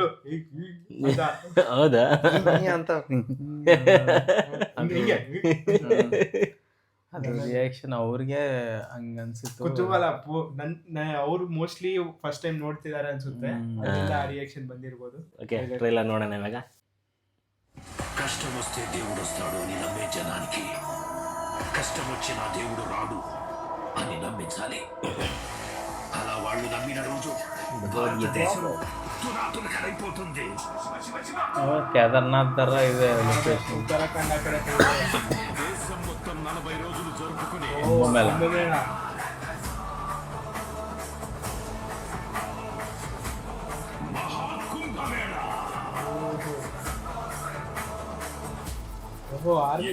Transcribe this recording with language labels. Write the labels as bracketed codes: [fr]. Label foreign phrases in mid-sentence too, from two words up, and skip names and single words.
[kn] ಹೌದಾ ಅಂತ ಅದು ರಿಯಾಕ್ಷನ್ ಅವ್ರಿಗೆ ಹಂಗ ಅನ್ಸಿತ್ತು. ಕುತೂಹಲ ಅವ್ರು [en] mostly first time [kn] ನೋಡ್ತಿದ್ದಾರೆ ಅನ್ಸುತ್ತೆ, ಅದರಿಂದ ಆ ರಿಯಾಕ್ಷನ್ ಬಂದಿರ್ಬೋದು. [en] okay trailer [kn] ನೋಡೋಣ ఇలాగ. [te] కష్టం వస్తే దేవుడు వస్తాడు అని నమ్మే జనానికి కష్టం వచ్చినా దేవుడు రాడు అని నమ్మించాలి. అలా వాళ్ళు నమ్మిన రోజు భారతదేశం తునాతునకలైపోతుంది. [kn] కేదార్నాథ్ ತರ ಇದೆ ಲೊಕೇಶನ್. ಉತ್ತರಾಖಂಡ ಆ ಕಡೆ [te] దేశం మొత్తం 40 రోజులు జరుపుకునే కుంభమేళ. మహాకుంభమేళ. ఓహో ఆర్మీ